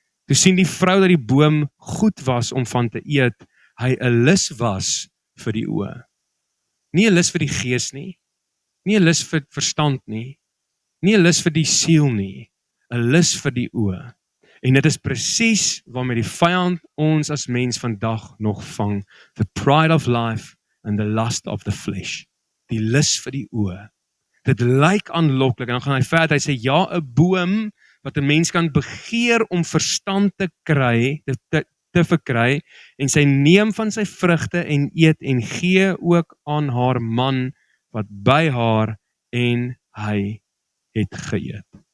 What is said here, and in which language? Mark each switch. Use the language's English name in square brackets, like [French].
[Afrikaans] Toe sien die vrou dat die boom goed was om van te eet, hy 'n lus was vir die oë. Nie 'n lus vir die gees nie, nie 'n lus vir verstand nie, Nie 'n lus vir die siel nie, 'n lus vir die oë. En dit is presies waarmee die vyand ons as mens vandag nog vang. [English] The pride of life and the lust of the flesh. [Afrikaans] Die lus vir die oë. Dit lyk aanloklik en dan gaan hy verder, hy sê ja, 'n boom wat 'n mens kan begeer om verstand te kry, te verkry, en sy neem van sy vrugte en eet en gee ook aan haar man wat by haar en hy het geëet.